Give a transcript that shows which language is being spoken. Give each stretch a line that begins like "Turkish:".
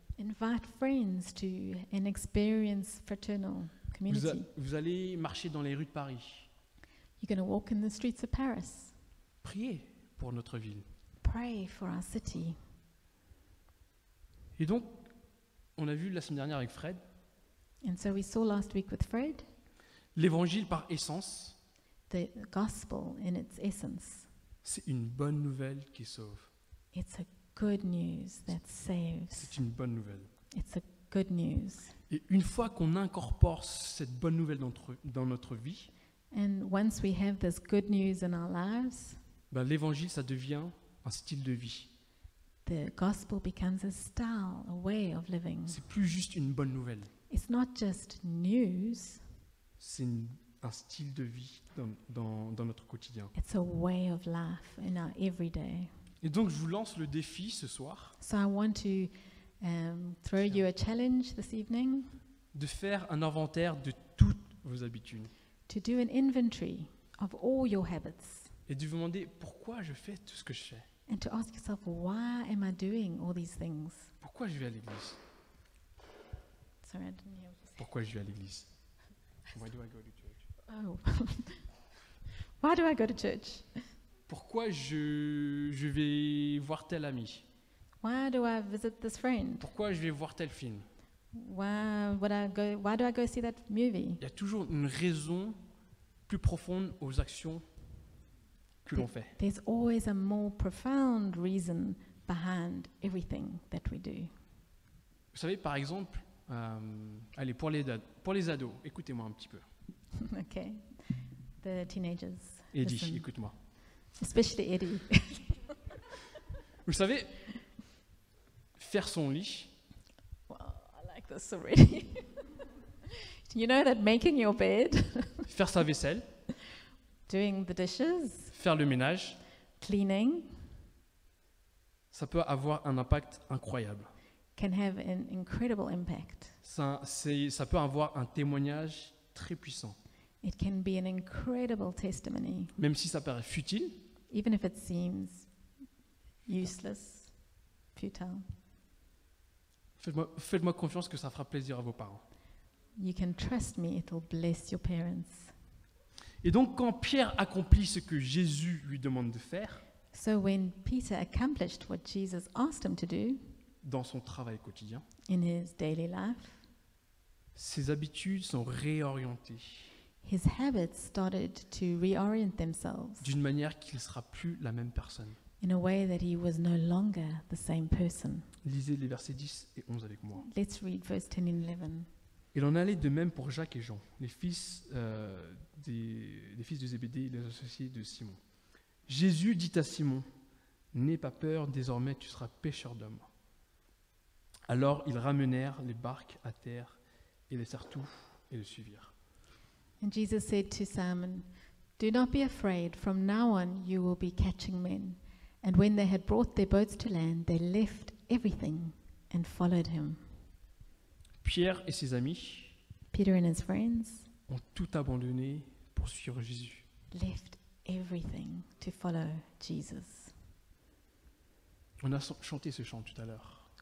English: Invite friends to an experience fraternal community.
French: Vous allez marcher dans les rues de Paris.
English: You're going to walk in the streets of Paris.
French: Priez pour notre ville.
English: Pray for our city.
French: Et donc, on a vu la semaine dernière avec Fred,
English: And so we saw last week with Fred,
French: l'évangile par essence,
English: the gospel in its essence.
French: c'est une bonne nouvelle qui sauve.
English: It's a good news that saves.
French: C'est une bonne nouvelle.
English: It's a good news.
French: Et une fois qu'on incorpore cette bonne nouvelle dans notre vie,
English: And once we have this good news in our lives,
French: l'évangile, ça devient un style de vie.
English: the gospel becomes a style, a way of living.
French: C'est plus juste une bonne nouvelle.
English: It's not just news,
French: C'est un style de vie dans notre quotidien.
English: it's a way of life in our everyday.
French: Et donc, je vous lance le défi ce soir
English: So I want to throw you a challenge this evening
French: de faire un inventaire de toutes vos habitudes
English: to do an inventory of all your habits
French: et de vous demander pourquoi je fais tout ce que je fais.
English: and to ask yourself, why am I doing all these things?
French: Pourquoi je vais à l'église?
English: Sorry, I didn't hear what you said.
French: Pourquoi je vais à l'église?
English: Why do I go to church? Oh. Why do I go to church?
French: Pourquoi je vais voir tel ami?
English: Why do I visit this friend?
French: Pourquoi je vais voir tel film?
English: Why do I go see that movie?
French: Il y a toujours une raison plus profonde aux actions que l'on fait.
English: There's always a more profound reason behind everything that we do.
French: Vous savez, par exemple, allez, pour les ados, écoutez-moi un petit peu.
English: Okay. The teenagers. Eddie, listen.
French: écoute-moi.
English: Especially Eddie.
French: Vous savez, faire son lit,
English: Well, I like this already. You know that making your bed,
French: faire sa vaisselle,
English: doing the dishes,
French: faire le ménage,
English: cleaning,
French: ça peut avoir un impact incroyable.
English: can have an incredible impact.
French: Ça peut avoir un témoignage très puissant.
English: It can be an incredible testimony,
French: même si ça paraît futile.
English: even if it seems useless, futile.
French: Faites-moi confiance que ça fera plaisir à vos parents.
English: You can trust me, it will bless your parents.
French: Et donc, quand Pierre accomplit ce que Jésus lui demande de faire
English: So when Peter accomplished what Jesus asked him to do
French: dans son travail quotidien,
English: in his daily life,
French: ses habitudes sont réorientées
English: his habits started to reorient themselves
French: d'une manière qu'il ne sera plus la même personne.
English: in a way that he was no longer the same person.
French: Lisez les versets 10 et 11 avec moi.
English: Let's read verse 10 and 11.
French: Il en allait de même pour Jacques et Jean, les fils de Zébédée, les associés de Simon. Jésus dit à Simon, « N'aie pas peur, désormais tu seras pêcheur d'hommes. » Alors ils ramenèrent les barques à terre et laissèrent tout et le suivirent.
English: And Jesus said to Simon, "Do not be afraid, from now on you will be catching men." And when they had brought their boats to land, they left everything and followed him.
French: Pierre et ses amis
English: Peter and his friends
French: ont tout abandonné pour suivre Jésus.
English: left everything to follow Jesus.
French: On a chanté ce chant tout à l'heure.